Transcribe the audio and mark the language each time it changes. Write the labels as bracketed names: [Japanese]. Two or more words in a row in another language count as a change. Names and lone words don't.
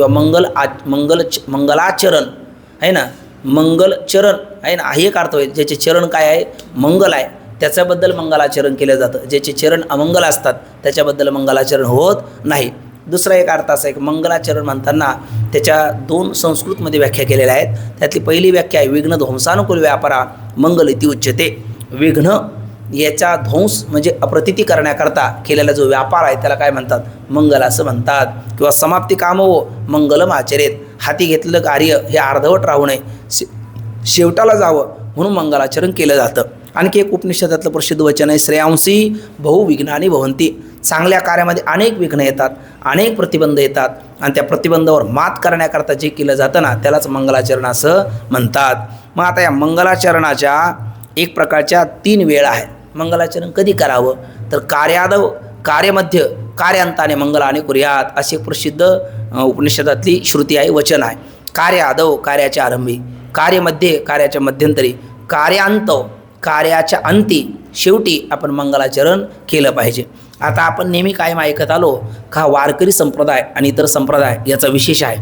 [Marathi] किंवा मंगलाचरण आहे ना, मंगलचरण आहे ना, हे एक अर्थ होईल. ज्याचे चरण काय आहे, मंगल आहे, त्याच्याबद्दल मंगलाचरण केलं जातं. ज्याचे चरण अमंगल असतात त्याच्याबद्दल मंगलाचरण होत नाही. दुसरा एक अर्थ असा आहे की मंगलाचरण म्हणताना त्याच्या 2 संस्कृतमध्ये व्याख्या केलेल्या आहेत. त्यातली पहिली व्याख्या आहे [Sanskrit] विघ्न ध्वंसानुकूल व्यापारा मंगल इति उच्यते. विघ्न याचा ध्वंस म्हणजे अप्रतिती करण्याकरता केलेला जो व्यापार आहे त्याला काय म्हणतात, मंगल असं म्हणतात. किंवा समाप्ती कामो मंगलम आचरेत, [Marathi] हाती घेतलेलं कार्य हे अर्धवट राहू नये, शेवटाला जावं म्हणून मंगलाचरण केलं जातं. आणखी एक उपनिषदातलं प्रसिद्ध वचन आहे [Sanskrit] श्रेयांसी बहुविघ्नानि भवन्ति. [Marathi] चांगल्या कार्यामध्ये अनेक विघ्न येतात, अनेक प्रतिबंध येतात आणि त्या प्रतिबंधावर मात करण्याकरता जे केलं जातं ना त्यालाच मंगलाचरण असं म्हणतात. मग आता या मंगलाचरणाच्या एक प्रकारच्या 3 वेळा आहेत. मंगलाचरण कधी करावं तर [Sanskrit] कार्यादव कार्यमध्य कार्यांताने मंगलाने कुर्यात [Marathi] अशी प्रसिद्ध उपनिषदातली श्रुती आहे, वचन आहे. कार्यादव कार्याच्या आरंभी, कार्यमध्ये कार्याच्या मध्यंतरी, कार्यांतव कार्याच्या अंती, शेवटी आपण मंगलाचरण केलं पाहिजे. आता आपण नेहमी कायम ऐकत आलो का वारकरी संप्रदाय आणि इतर संप्रदाय याचा विशेष आहे.